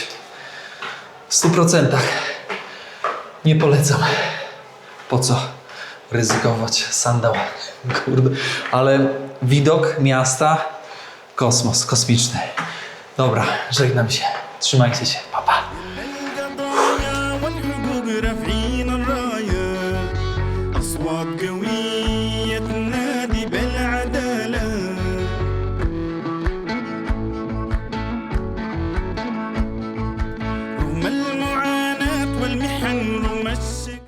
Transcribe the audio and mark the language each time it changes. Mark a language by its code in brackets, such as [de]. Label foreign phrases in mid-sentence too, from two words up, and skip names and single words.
[pl] W 100%. Nie polecam. Po co ryzykować? Sandał. Kurde. Ale widok miasta, kosmos, kosmiczny. Dobra, żegnam się. Trzymajcie się. Pa, pa. [ar] القضايا والحقوق رافعين الراية أصوات قوية تنادي بالعدالة رغم المعاناة والمحن رغم الشك